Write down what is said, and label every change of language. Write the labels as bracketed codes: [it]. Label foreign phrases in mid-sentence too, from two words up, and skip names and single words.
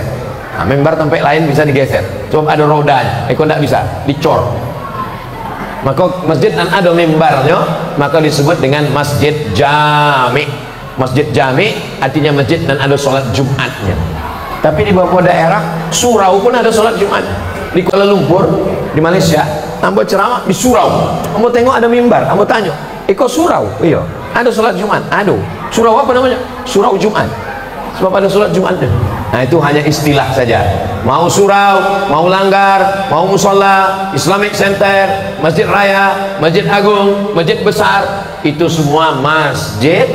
[id] Nah, mimbar tempat lain bisa digeser, cuma ada rodanya, iko tidak bisa dicor. Maka masjid dan ada mimbarnya, maka disebut dengan masjid jami. Masjid jami artinya masjid dan ada sholat Jumatnya. Tapi di beberapa daerah surau pun ada sholat Jumat. Di Kuala Lumpur, di Malaysia, ambo ceramah di surau, ambo tengok ada mimbar, ambo tanya, iko surau? Iya, ada sholat Jumat. Aduh, surau apa namanya? Surau Jumat, sebab ada sholat Jumatnya. Nah, itu hanya istilah saja. Mau surau, mau langgar, mau musola, Islamic Center, masjid raya, masjid agung, masjid besar, itu semua masjid.